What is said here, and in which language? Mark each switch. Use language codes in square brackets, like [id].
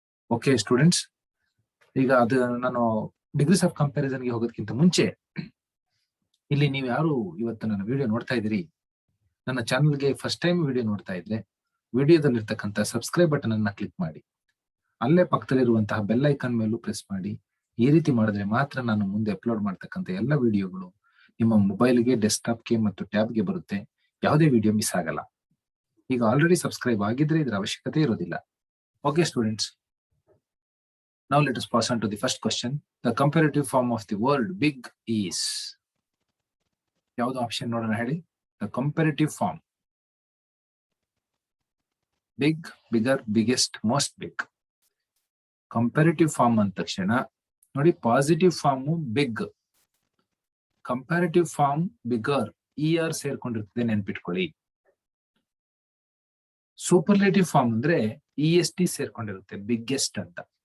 [kn] Okay students, ಈಗ ಅದು ನಾನು ಡಿಗ್ರೀಸ್ ಆಫ್ ಕಂಪ್ಯಾರಿಸನ್ಗೆ ಹೋಗೋದಕ್ಕಿಂತ ಮುಂಚೆ ಇಲ್ಲಿ ನೀವು ಯಾರು ಇವತ್ತು ನನ್ನ ವಿಡಿಯೋ ನೋಡ್ತಾ ಇದ್ದೀರಿ, ನನ್ನ ಚಾನಲ್ಗೆ ಫಸ್ಟ್ ಟೈಮ್ ವಿಡಿಯೋ ನೋಡ್ತಾ ಇದ್ರೆ ವಿಡಿಯೋದಲ್ಲಿರ್ತಕ್ಕಂಥ ಸಬ್ಸ್ಕ್ರೈಬ್ ಬಟನ್ ಅನ್ನ ಕ್ಲಿಕ್ ಮಾಡಿ. ಅಲ್ಲೇ ಪಕ್ಕದಲ್ಲಿರುವಂತಹ ಬೆಲ್ ಐಕಾನ್ ಮೇಲೂ ಪ್ರೆಸ್ ಮಾಡಿ. ಈ ರೀತಿ ಮಾಡಿದ್ರೆ ಮಾತ್ರ ನಾನು ಮುಂದೆ ಅಪ್ಲೋಡ್ ಮಾಡ್ತಕ್ಕಂಥ ಎಲ್ಲ ವಿಡಿಯೋಗಳು ನಿಮ್ಮ ಮೊಬೈಲ್ಗೆ, ಡೆಸ್ಕ್ಟಾಪ್ಗೆ ಮತ್ತು ಟ್ಯಾಬ್ಗೆ ಬರುತ್ತೆ. ಯಾವುದೇ ವಿಡಿಯೋ ಮಿಸ್ ಆಗಲ್ಲ. ಈಗ ಆಲ್ರೆಡಿ ಸಬ್ಸ್ಕ್ರೈಬ್ ಆಗಿದ್ರೆ ಇದರ ಅವಶ್ಯಕತೆ ಇರೋದಿಲ್ಲ. [en] Okay students, now let us pass on to the first question. The comparative form of the word big is, [kn] ಯಾವುದು ಆಪ್ಷನ್ ನೋಡೋಣ ಹೇಳಿ. [en] The comparative form big, bigger, biggest, most big. [kn] Comparative form ಅಂದ ತಕ್ಷಣ ನೋಡಿ, positive form big, comparative form bigger, ER ಸೇರ್ಕೊಂಡಿರ್ತದೆ, ನೆನ್ಪಿಟ್ಕೊಳ್ಳಿ. Superlative form ಅಂದ್ರೆ EST ಸೇರ್ಕೊಂಡಿರುತ್ತೆ, biggest ಅಂತ.